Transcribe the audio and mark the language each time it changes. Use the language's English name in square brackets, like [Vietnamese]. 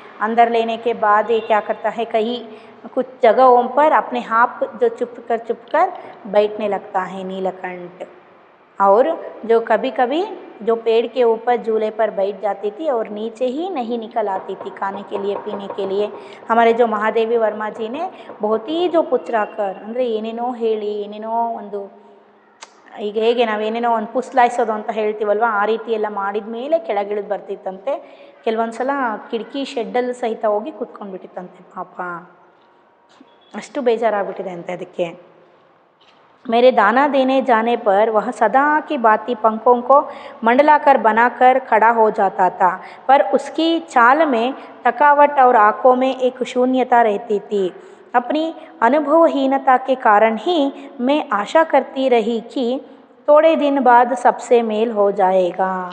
[Hindi] अंदर लेने के बाद ये क्या करता है, कई कुछ जगहों पर अपने आप जो चुप कर बैठने लगता है नीलकंठ। और जो कभी कभी जो पेड़ के ऊपर झूले पर बैठ जाती थी और नीचे ही नहीं निकल आती थी खाने के लिए पीने के लिए। हमारे जो महादेवी वर्मा जी ने बहुत ही जो [Kannada] ಪುಚ್ರಾಕರ್ ಅಂದರೆ ಏನೇನೋ ಹೇಳಿ ಏನೇನೋ ಒಂದು ಈಗ ಹೇಗೆ ನಾವೇನೇನೋ ಒಂದು ಪುಸ್ಲಾಯಿಸೋದು ಅಂತ ಹೇಳ್ತೀವಲ್ವ, ಆ ರೀತಿ ಎಲ್ಲ ಮಾಡಿದ ಮೇಲೆ ಕೆಳಗಿಳಿದು ಬರ್ತಿತ್ತಂತೆ. ಕೆಲವೊಂದು ಸಲ ಕಿಟಕಿ ಶೆಡ್ಡಲ್ಲಿ ಸಹಿತ ಹೋಗಿ ಕೂತ್ಕೊಂಡ್ಬಿಟ್ಟಿತ್ತಂತೆ ಪಾಪ, ಅಷ್ಟು ಬೇಜಾರಾಗ್ಬಿಟ್ಟಿದೆ ಅಂತೆ ಅದಕ್ಕೆ. [Hindi] मेरे दाना देने जाने पर वह सदा की भांति पंखों को मंडलाकर बनाकर खड़ा हो जाता था, पर उसकी चाल में थकावट और आंखों में एक शून्यता रहती थी। अपनी अनुभवहीनता के कारण ही मैं आशा करती रही कि थोड़े दिन बाद सबसे मेल हो जाएगा।